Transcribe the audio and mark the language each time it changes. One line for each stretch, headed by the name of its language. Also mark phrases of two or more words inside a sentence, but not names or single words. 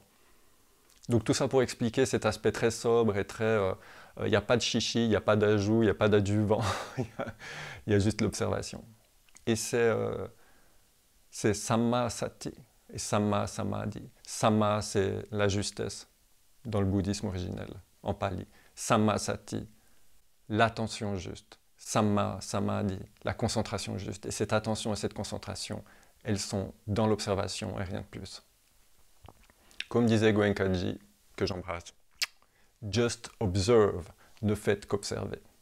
French: Donc tout ça pour expliquer cet aspect très sobre et très... il n'y a pas de chichi, il n'y a pas d'ajout, il n'y a pas d'adjuvant, il y a juste l'observation. Et c'est
Pali: Samma Sati
French: et
Pali: Samma Samadhi.
French: Samma, c'est la justesse dans le bouddhisme originel, en pali.
Pali: Samma Sati,
French: l'attention juste.
Pali: Samma Samadhi,
French: la concentration juste. Et cette attention et cette concentration, elles sont dans l'observation et rien de plus. Comme disait Goenkaji, que j'embrasse,
English: just observe,
French: ne faites qu'observer.